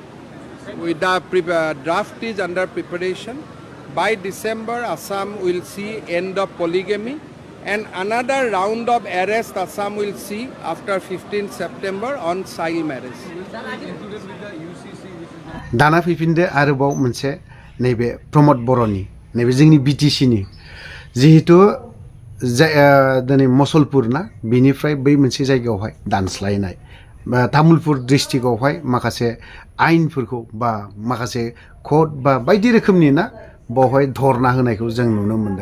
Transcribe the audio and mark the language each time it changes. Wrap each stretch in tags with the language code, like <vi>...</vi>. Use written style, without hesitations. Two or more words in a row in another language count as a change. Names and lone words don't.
<en>With the draft is under preparation. By December, Assam will see end of polygamy, and another round of arrest Assam will see after 15th September on child marriage. Is that included with the UCC?</en> <brx>दाना फैफिनदो आरोबाव मोनसे, नैबे प्रमद बर'नि, नैबे जोंनि BTC नि, जिहेतु दिनै मसलपुर ना, बेनिफ्राय बै मोनसे जायगायावहाय दानस्लायनाय तामुलपुर डिस्ट्रिक्टआवहाय माखासे आयेनफोरखौ बा माखासे कड बा बायदि रोखोमनि ना बावहाय धरना होनायखौ जों नुनो मोनदों।</brx>